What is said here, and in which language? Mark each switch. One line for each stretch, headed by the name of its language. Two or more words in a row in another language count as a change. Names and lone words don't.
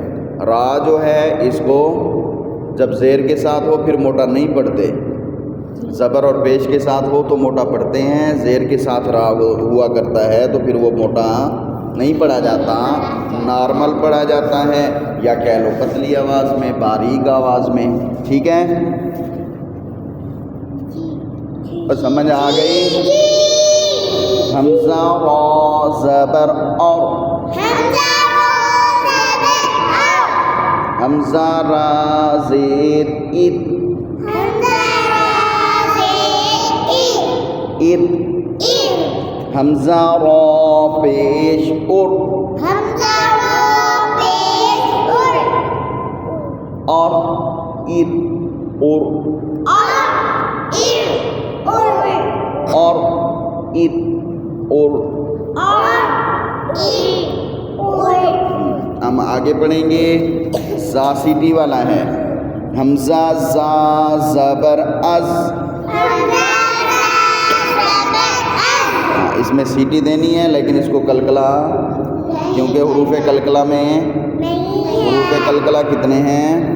Urdu: را جو ہے اس کو جب زیر کے ساتھ ہو پھر موٹا نہیں پڑھتے، زبر اور پیش کے ساتھ ہو تو موٹا پڑھتے ہیں، زیر کے ساتھ را ہوا کرتا ہے تو پھر وہ موٹا نہیں پڑھا جاتا، نارمل پڑھا جاتا ہے، یا کہہ لو پتلی آواز میں، باریک آواز میں۔ ٹھیک ہے؟ سمجھ آ گئی؟ حمزہ را زبر اور، حمزہ را زیر ات، ات، حمزہ را پیش ار، اور ات، اور، اور ات، اور۔ ہم آگے پڑھیں گے، زا سیٹی والا ہے، حمزہ زا زبر از، اس میں سیٹی دینی ہے لیکن اس کو قلقلہ، کیونکہ حروف قلقلہ میں حروف قلقلہ کتنے ہیں؟